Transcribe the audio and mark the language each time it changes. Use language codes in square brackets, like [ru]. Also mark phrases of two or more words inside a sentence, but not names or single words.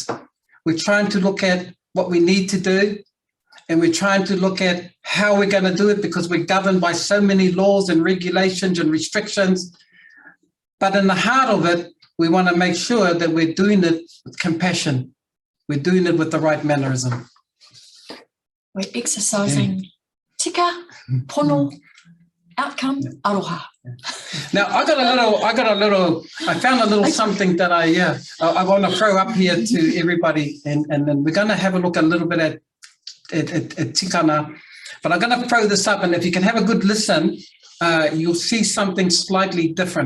[en] We're trying to look at what we need to do, and we're trying to look at how we're going to do it, because we're governed by so many laws and regulations and restrictions. But in the heart of it, we want to make sure that we're doing it with compassion. We're doing it with the right mannerism. We're exercising [mi] tika, pono, [en] outcome, aroha. Now, I found a little something that I want to throw up here to everybody, and then we're going to have a look a little bit at tikanga, but I'm going to throw this up, and if you can have a good listen, you'll see something slightly different.